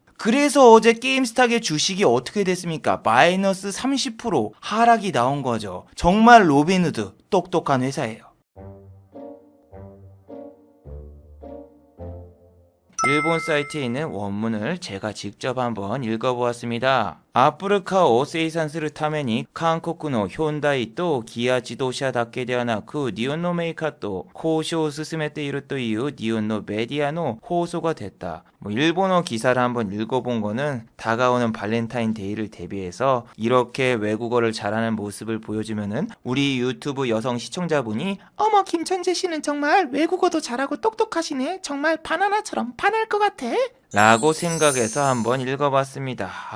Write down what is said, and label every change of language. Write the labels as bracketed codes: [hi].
[ko] 그래서 어제 게임스탁의 주식이 어떻게 됐습니까? 마이너스 30% 하락이 나온 거죠. 정말 로빈후드 똑똑한 회사예요. 일본 사이트에 있는 원문을 제가 직접 한번 읽어보았습니다. [ja] アップルカーを生産するために韓国のヒョンダイとギア自動車だけではなく日本のメーカーと交渉を進めているという日本のメディアの放送が [ko] 됐다. 일본어 기사를 한번 읽어본 거는 다가오는 발렌타인데이를 대비해서 이렇게 외국어를 잘하는 모습을 보여주면은 우리 유튜브 여성 시청자분이 어머, 김천재 씨는 정말 외국어도 잘하고 똑똑하시네. 정말 바나나처럼 반할 것 같아. 라고 생각해서 한번 읽어봤습니다.